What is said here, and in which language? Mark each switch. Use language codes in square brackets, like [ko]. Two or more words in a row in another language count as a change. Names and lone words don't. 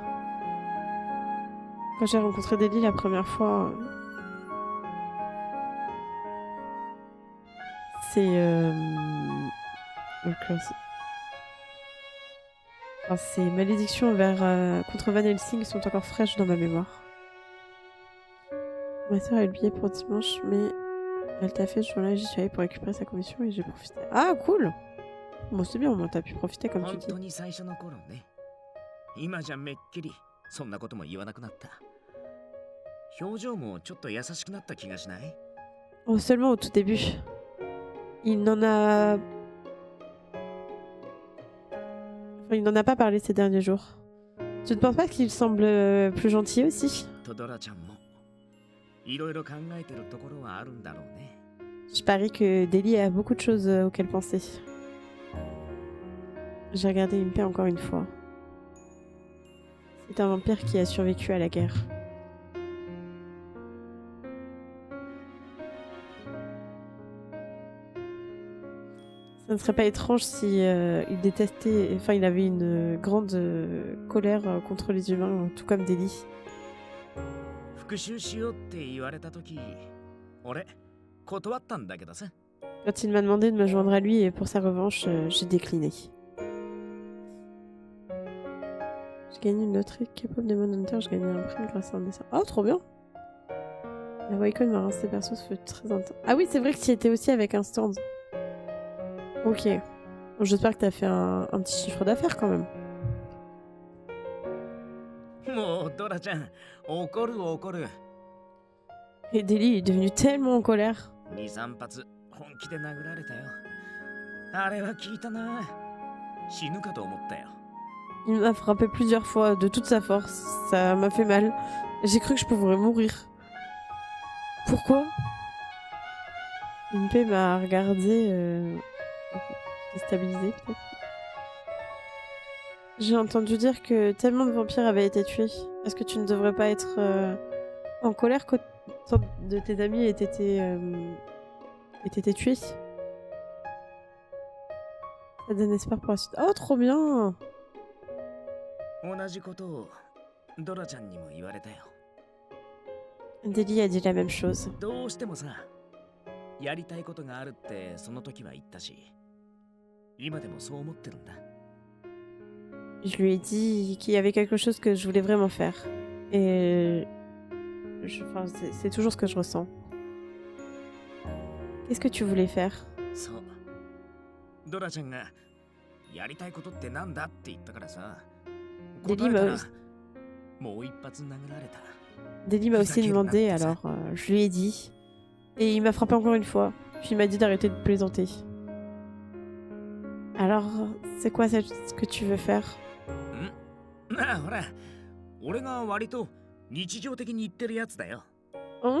[fr] Quand j'ai rencontré Delia la première fois, c'est ces malédictions contre Van Helsing sont encore fraîches dans ma mémoire. Ma soeur a eu le billet pour dimanche, mais elle t'a fait ce jour-là, j'y suis allée pour récupérer sa commission et j'ai profité. Ah, cool! Bon, c'est bien, au moins t'as pu profiter comme tu dis. [ja] 本当に最初の頃ね。今じゃめっきりそんなことも言わなくなった。表情もちょっと優しくなった気がしない？ [fr] Oh, seulement au tout début. Il n'en a... Enfin, il n'en a pas parlé ces derniers jours. Tu ne penses pas qu'il semble plus gentil aussi? [ja] トドラちゃんもいろいろ考えてるところはあるんだろうね。 [fr] Je parie que Delia a beaucoup de choses auxquelles penser. J'ai regardé Impé encore une fois. C'est un vampire qui a survécu à la guerre. Ça ne serait pas étrange si il détestait... Enfin, il avait une grande colère contre les humains, tout comme Delia. [ja] 復讐しようって言われたとき、俺断ったんだけどさ。 [fr] Quand il m'a demandé de me joindre à lui et pour sa revanche, j'ai décliné. J'ai gagné une loterie K-pop Demon Hunter, j'ai gagné un prix grâce à un dessin. Oh, trop bien! La Wacom m'a rincé perso, ça fait très intense. Ah oui, c'est vrai que tu y étais aussi avec un stand. Ok. Bon, j'espère que t'as fait un petit chiffre d'affaires quand même. [ja] もうドラちゃん、怒る怒る。 [fr] Et Delia est devenu tellement en colère. [ja] 2、3 発本気で殴られたよ。あれは聞いたな。死ぬかと思ったよ。 [fr] Il m'a frappé plusieurs fois de toute sa force. Ça m'a fait mal. J'ai cru que je pourrais mourir. Pourquoi? Impé m'a regardé déstabilisée peut-être. J'ai entendu dire que tellement de vampires avaient été tués. Est-ce que tu ne devrais pas être en colère quand de tes amis aient été tués? Ça donne espoir pour la suite. Oh, trop bien! [ja] 同じことをドラちゃんにも言われたよ。 [fr] Delia a dit la même chose. [ja] どうしてもさ、やりたいことがあるってその時は言ったし、今でもそう思ってるんだ。 [fr] Je lui ai dit qu'il y avait quelque chose que je voulais vraiment faire. Et c'est toujours ce que je ressens. Qu'est-ce que tu voulais faire? [ja] そう。ドラちゃんがやりたいことってなんだって言ったからさ。 [fr] Delia m'a aussi demandé, alors je lui ai dit. Et il m'a frappé encore une fois. Puis il m'a dit d'arrêter de plaisanter. Alors, c'est quoi ce que tu veux faire? Hein?